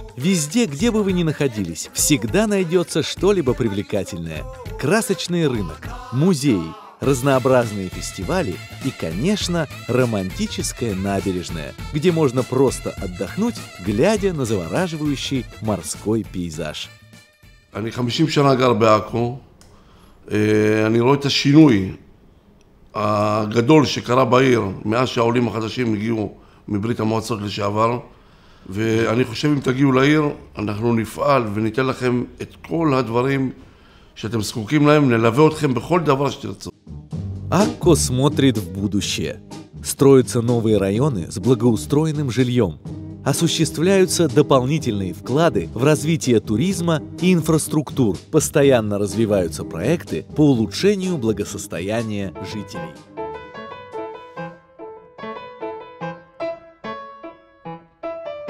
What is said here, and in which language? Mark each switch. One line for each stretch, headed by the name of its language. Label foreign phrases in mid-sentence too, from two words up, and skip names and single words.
Russian: Везде, где бы вы ни находились, всегда найдется что-либо привлекательное. Красочный рынок, музеи, разнообразные фестивали и, конечно, романтическая набережная, где можно просто отдохнуть, глядя на завораживающий морской пейзаж.
Hebrew: אני 50 שנה גר בעכו, אני רואה את השינוי הגדול שקרה בעיר מאז שהעולים החדשים הגיעו מברית המועצות לשעבר, ואני חושב אם תגיעו לעיר אנחנו נפעל וניתן לכם את כל הדברים שאתם זקוקים להם, נלווה אתכם בכל דבר שתרצו.
Russian: Акко смотрит в будущее. Строятся новые районы с благоустроенным жильем. Осуществляются дополнительные вклады в развитие туризма и инфраструктур. Постоянно развиваются проекты по улучшению благосостояния жителей.